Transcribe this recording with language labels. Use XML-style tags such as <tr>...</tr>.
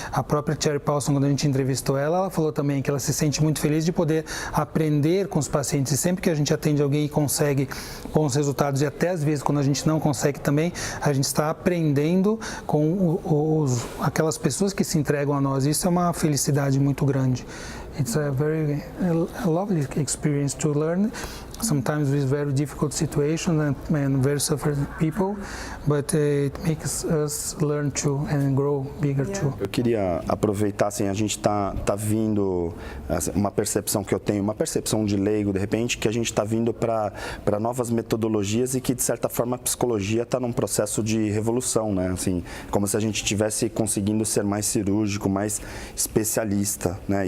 <pt>A própria Cherry Paulson, quando a gente entrevistou ela falou também que ela se sente muito feliz de poder aprender com os pacientes. E sempre que a gente atende alguém e consegue bons resultados, e até às vezes quando a gente não consegue também, a gente está aprendendo com aquelas pessoas que se entregam a nós. Isso é uma felicidade muito grande.</pt> <en>It's a very lovely experience to learn, sometimes with very difficult situations and very suffering people, but it makes us learn too and grow bigger too.</en> <pt>Eu queria aproveitar, assim, a gente tá vindo, uma percepção que eu tenho, uma percepção de leigo, de repente, que a gente está vindo para novas metodologias e que, de certa forma, a psicologia está num processo de revolução, né? Assim, como se a gente estivesse conseguindo ser mais cirúrgico, mais especialista, né?</pt>